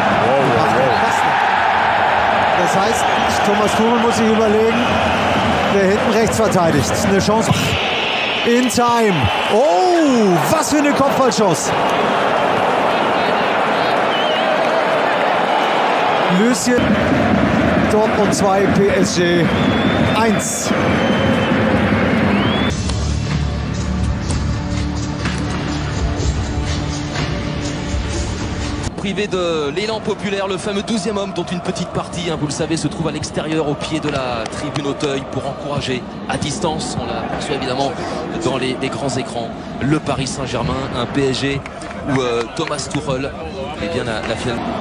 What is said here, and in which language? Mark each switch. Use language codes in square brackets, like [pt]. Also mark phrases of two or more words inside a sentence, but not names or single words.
[de] Das heißt, Thomas Tuchel muss sich überlegen, wer hinten rechts verteidigt. Eine Chance [en] in time. [de] Oh, was für eine Kopfballchance. Lucien. Dortmund 2, PSG 1. [fr] Privé de l'élan populaire, le fameux 12e homme dont une petite partie, vous le savez, se trouve à l'extérieur au pied de la tribune Auteuil pour encourager à distance, on l'aperçoit évidemment dans les grands écrans, le Paris Saint-Germain, un PSG où Thomas Tuchel est bien la finale.